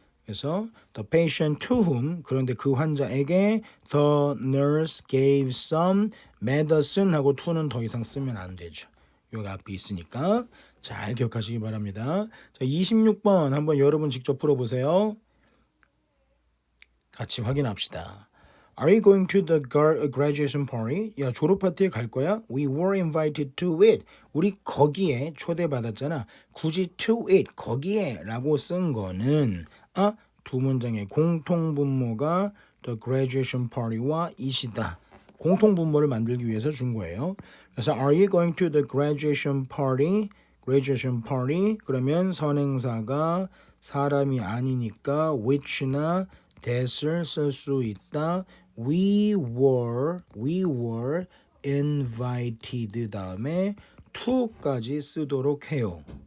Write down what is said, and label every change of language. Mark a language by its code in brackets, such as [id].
[ko] 그래서 [en] the patient to whom [ko] 그런데 그 환자에게 [en] the nurse gave some medicine [ko] 하고 to는 더 이상 쓰면 안 되죠. 여기 앞에 있으니까 잘 기억하시기 바랍니다. 자, 26번 한번 여러분 직접 풀어보세요. 같이 확인합시다. [en] Are you going to the graduation party? [ko] 야, 졸업 파티에 갈 거야? [en] We were invited to it. [ko] 우리 거기에 초대받았잖아. 굳이 [en] to it, [ko] 거기에 라고 쓴 거는 두 문장의 공통분모가 the graduation party와 it이다. 공통분모를 만들기 위해서 준 거예요. [en] 그래서 Are you going to the graduation party? [ko] graduation party 그러면 선행사가 사람이 아니니까 which나 that을 쓸 수 있다. [en] We were invited [ko] 다음에 [en] to까지 [ko] 쓰도록 해요.